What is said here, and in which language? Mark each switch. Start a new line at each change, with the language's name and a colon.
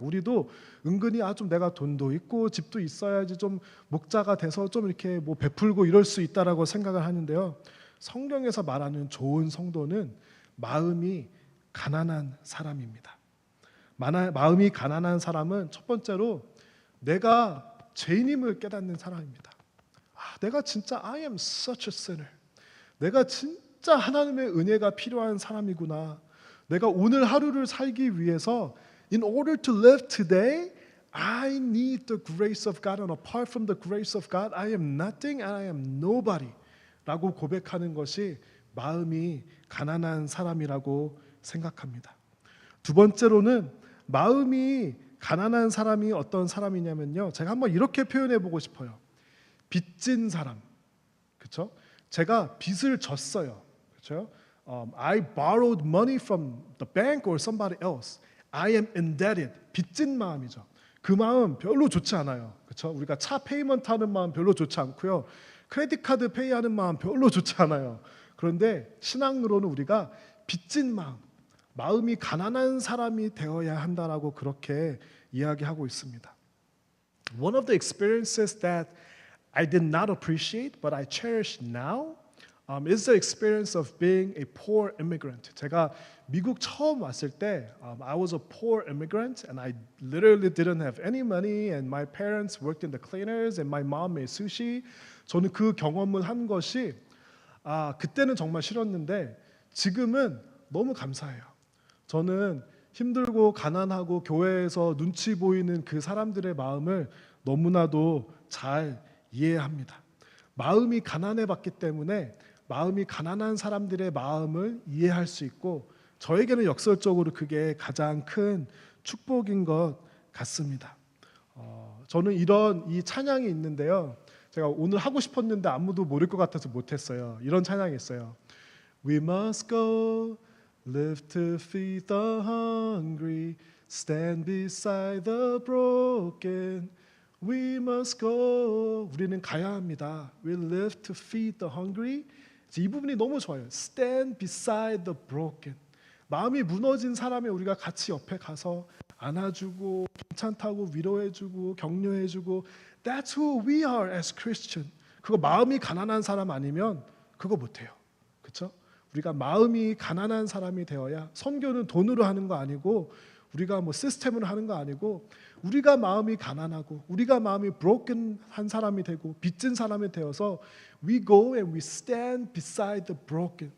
Korean: 우리도 은근히 좀 내가 돈도 있고 집도 있어야지 좀 목자가 돼서 좀 이렇게 뭐 베풀고 이럴 수 있다라고 생각을 하는데요. 성경에서 말하는 좋은 성도는 마음이 가난한 사람입니다. 마음이 가난한 사람은 첫 번째로 내가 죄인임을 깨닫는 사람입니다. 내가 진짜
English: I am such a sinner.
Korean: 내가 진짜 하나님의 은혜가 필요한 사람이구나. 내가 오늘 하루를 살기 위해서
English: in order to live today, I need the grace of God, and apart from the grace of God, I am nothing and I am nobody.
Korean: 라고 고백하는 것이 마음이 가난한 사람이라고 생각합니다. 두 번째로는 마음이 가난한 사람이 어떤 사람이냐면요. 제가 한번 이렇게 표현해 보고 싶어요. 빚진 사람. 그렇죠? 제가 빚을 졌어요. 그렇죠?
English: I borrowed money from the bank or somebody else. I am indebted.
Korean: 빚진 마음이죠. 그 마음 별로 좋지 않아요. 그렇죠? 우리가 차 페이먼트 하는 마음 별로 좋지 않고요. 크레딧 카드 페이하는 마음 별로 좋지 않아요. 그런데 신앙으로는 우리가 빚진 마음, 마음이 가난한 사람이 되어야 한다라고 그렇게 이야기하고 있습니다.
English: One of the experiences that I did not appreciate but I cherish now is the experience of being a poor immigrant.
Korean: 제가 미국 처음 왔을 때
English: I was a poor immigrant and I literally didn't have any money and my parents worked in the cleaners and my mom made sushi.
Korean: 저는 그 경험을 한 것이 그때는 정말 싫었는데 지금은 너무 감사해요. 저는 힘들고 가난하고 교회에서 눈치 보이는 그 사람들의 마음을 너무나도 잘 이해합니다. 마음이 가난해 봤기 때문에 마음이 가난한 사람들의 마음을 이해할 수 있고 저에게는 역설적으로 그게 가장 큰 축복인 것 같습니다. 저는 이런 이 찬양이 있는데요. 제가 오늘 하고 싶었는데 아무도 모를 것 같아서 못했어요. 이런 찬양이 있어요.
English: We must go, live to feed the hungry, stand beside the broken. We must go.
Korean: 우리는 가야 합니다.
English: We live to feed the hungry.
Korean: 이 부분이 너무 좋아요.
English: Stand beside the broken.
Korean: 마음이 무너진 사람의 우리가 같이 옆에 가서 안아주고 괜찮다고 위로해주고 격려해주고
English: That's who we are as Christian.
Korean: 그거 마음이 가난한 사람 아니면 그거 못해요. 그렇죠? 우리가 마음이 가난한 사람이 되어야 선교는 돈으로 하는 거 아니고 우리가 뭐 시스템으로 하는 거 아니고 우리가 마음이 가난하고 우리가 마음이 broken한 사람이 되고 빚진 사람이 되어서
English: we go and we stand beside the broken.